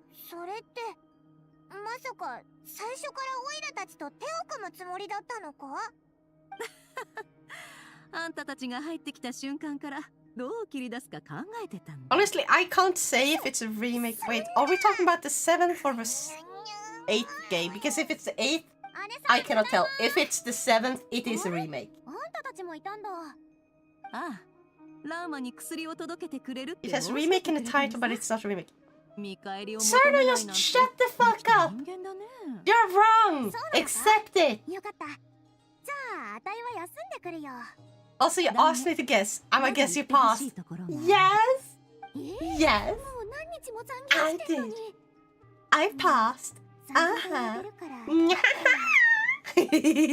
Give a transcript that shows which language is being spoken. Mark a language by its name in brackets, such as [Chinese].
[Japanese] それってまさか最初からオイラたちと手を組むつもりだったのか？あんたたちが入ってきた瞬間からどう切り出すか考えてたんだ。 [English] Honestly, I can't say if it's a remake. Wait, are we talking about the 7th or the 8th game? Because if it's the 8th, I cannot tell. If it's the 7th, it is a remake. [Japanese] あんたたちもいたんだ。ああ、ラーマに薬を届けてくれるって。 [English] It has remake in the title, but it's not a remake. [Japanese] 見返りを [English] Sarno, just shut the fuck up! You're wrong! Accept it! [Japanese] よかった。じゃあ、あたいは休んでくるよ。 [English] Also, you asked me to guess. I'm gonna guess you passed. Yes! Yes! [Japanese] もう何日も残業してるのに。 [English] I passed. [Japanese] 散歩が出るから。じゃあ、早くこの薬を届けようぜ。